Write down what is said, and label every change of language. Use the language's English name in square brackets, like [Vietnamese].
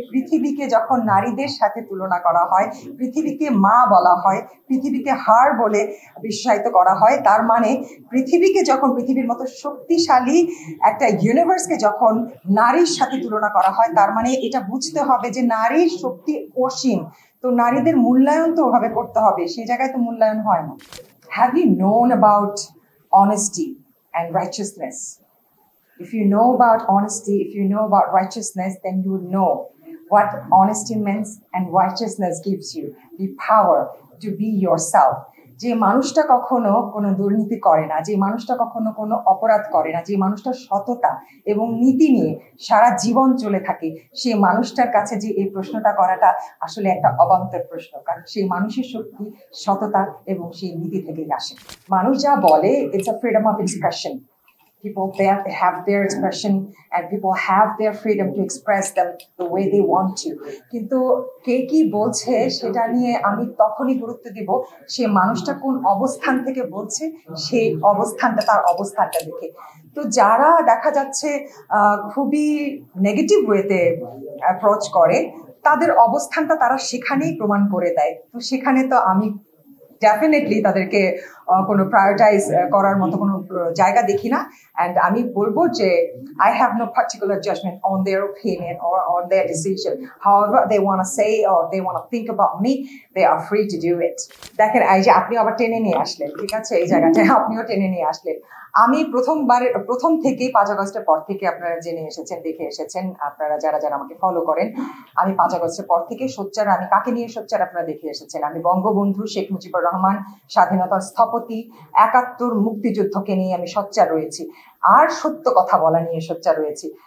[Bangla] পৃথিবীকে যখন নারীদের সাথে তুলনা করা হয়, পৃথিবীকে মা বলা হয়, পৃথিবীকে হার বলে বিশ্বায়িত করা হয়, তার মানে পৃথিবীকে যখন পৃথিবীর মতো শক্তিশালী একটা ইউনিভার্সকে যখন নারীর সাথে তুলনা করা হয়, তার মানে এটা বুঝতে হবে যে নারীর শক্তি অসীম। তো নারীদের মূল্যায়ন তো ওভাবে করতে হবে, সেই জায়গায় তো মূল্যায়ন হয় না। [English] Have you known about honesty and righteousness? If you know about honesty, if you know about righteousness, then you know what honesty means, and righteousness gives you the power to be yourself. [Bangla] যে মানুষটা কখনো কোনো দুর্নীতি করে না, যে মানুষটা কখনো কোনো অপরাধ করে না, যে মানুষটা সততা এবং নীতি নিয়ে সারা জীবন চলে থাকে, সেই মানুষটার কাছে যে এই প্রশ্নটা করাটা আসলে একটা অবান্তর প্রশ্ন, কারণ সেই মানুষের শক্তি সততা এবং সেই নীতি থেকেই আসে। মানুষ যা বলে, [English] It's a freedom of expression. People have their expression and people have their freedom to express them the way they want to. [Bangla] কিন্তু কে কি বলছে সেটা নিয়ে আমি তখনই গুরুত্ব দিব সে মানুষটা কোন অবস্থান থেকে বলছে, সেই অবস্থানটা তার অবস্থানটা দেখে। তো যারা দেখা যাচ্ছে খুবই নেগেটিভ ওয়েতে অ্যাপ্রোচ করে, তাদের অবস্থানটা তারা সেখানেই প্রমাণ করে দেয়। তো সেখানে তো আমি ডেফিনেটলি তাদেরকে কোনো প্রায়োরিটাইজ করার মতো কোনো জায়গা দেখি না। [English] and [Bangla] আমি বলবো যে [English] I have no particular judgment on their opinion or on their decision. However they want to say or they want to think about me, they are free to do it. [Bangla] দেখেন, এই যে আপনি আবার টেনে নিয়ে আসলেন, ঠিক আছে, এই জায়গাটায় আপনিও টেনে নিয়ে আসলেন। আমি প্রথম থেকেই 5 আগস্টের পর থেকে আপনারা জেনে এসেছেন, দেখে এসেছেন, আপনারা যারা আমাকে ফলো করেন, আমি 5 আগস্টের পর থেকে সোচ্চার। আমি কাকে নিয়ে সোচ্চার আপনারা দেখে এসেছেন। আমি বঙ্গবন্ধু শেখ মুজিবুর রহমান স্বাধীনতার স্থপতি, ৭১ মুক্তিযুদ্ধকে নিয়ে আমি সোচ্চার রয়েছি, আর সত্য কথা বলা নিয়ে সোচ্চার রয়েছি।